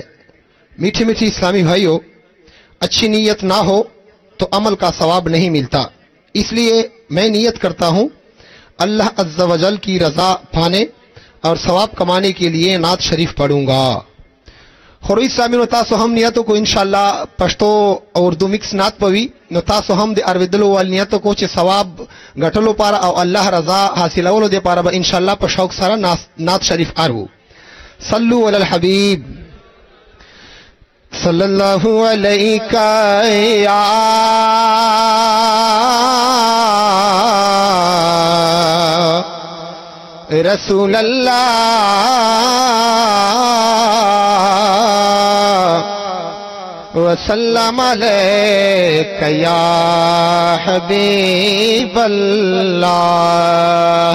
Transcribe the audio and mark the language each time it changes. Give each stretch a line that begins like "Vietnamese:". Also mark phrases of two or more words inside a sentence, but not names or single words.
Urdu: میٹھی میٹھی اسلامی بھائیوں، اچھی نیت نہ ہو تو عمل کا ثواب نہیں ملتا۔ اس لیے میں نیت کرتا ہوں
Arabic: اللہ عز و جل
Urdu: کی رضا پانے اور ثواب کمانے کے لیے نعت شریف پڑھوں گا۔
Pashto: خروج سامعینو، تاسو هم نیتو کو
Arabic: انشاءاللہ
Pashto: پښتو او اردو مکس نعت پوي، نو تاسو هم د اورېدلو ول نیتو کو چې ثواب ګټلو لپاره او الله رضا حاصلولو لپاره به
Arabic: انشاءالله
Pashto: په شوق سره نعت شریف ارو۔
Arabic: صلو علی الحبیب صلی اللہ علیہ یا رسول اللہ وسلم علیک یا حبیب اللہ.